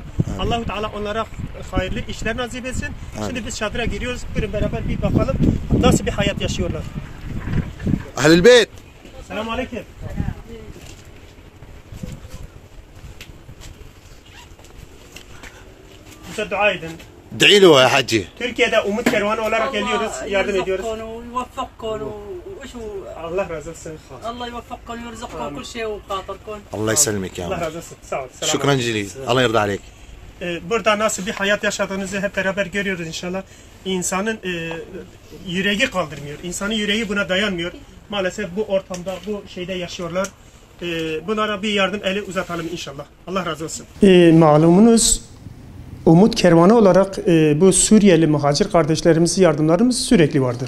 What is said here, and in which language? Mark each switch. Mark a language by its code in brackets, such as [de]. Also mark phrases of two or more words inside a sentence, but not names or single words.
[tr] Allah-u Teala onlara hayırlı işler nasip etsin. Şimdi biz çadıra giriyoruz. Buyurun beraber bir bakalım nasıl bir hayat yaşıyorlar. Ahlül Beyt. [ar] سلام عليكم. [tr] Bize dua edin. [ar] ادعي له يا حجي. [tr] Türkiye'de Umut Kervanı olarak geliyoruz, yardım ediyoruz. Allah razı olsun. [ar] الله يوفقكم ويرزقكم كل شيء وبخاطركم. الله يسلمك يا [tr] Allah [ar] عم. [tr] razı olsun. Sağ ol. [ar] شكرا جزيلا. الله يرضى عليك. [tr] Burada nasıl bir hayat yaşadığınızı hep beraber görüyoruz inşallah. İnsanın yüreği kaldırmıyor. İnsanın yüreği buna dayanmıyor. Maalesef bu ortamda, bu şeyde yaşıyorlar. Bunlara bir yardım eli uzatalım inşallah. Allah razı olsun. Malumunuz Umut Kervanı olarak bu Suriyeli muhacir kardeşlerimizin yardımlarımız sürekli vardır.